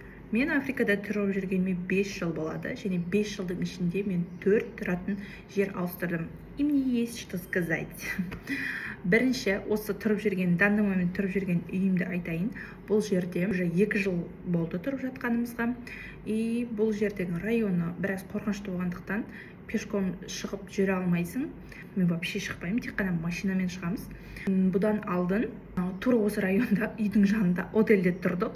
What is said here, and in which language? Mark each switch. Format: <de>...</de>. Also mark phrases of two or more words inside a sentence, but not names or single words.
<kk>Мен Африкада тұрып жүргеніме 5 жыл болады, және 5 жылдың ішінде мен 4 тұратын жер ауыстырдым.</kk> <ru>И мне есть что сказать.</ru> <kk>Бірінші, осы тұрып жүрген,</kk> <ru>данный момент</ru> <kk>тұрып жүрген үйімді айтайын. Бұл жерде уже 2 жыл болды тұрып жатқанымызға. И бұл жердің районы біраз қорқынышты болғандықтан пешком шығып жүре алмайсың. Мен вообще шықпаймын, тек қана машинамен шығамыз. Бұдан алдын тура осы районда үйдің жанында отельде тұрдық.</kk>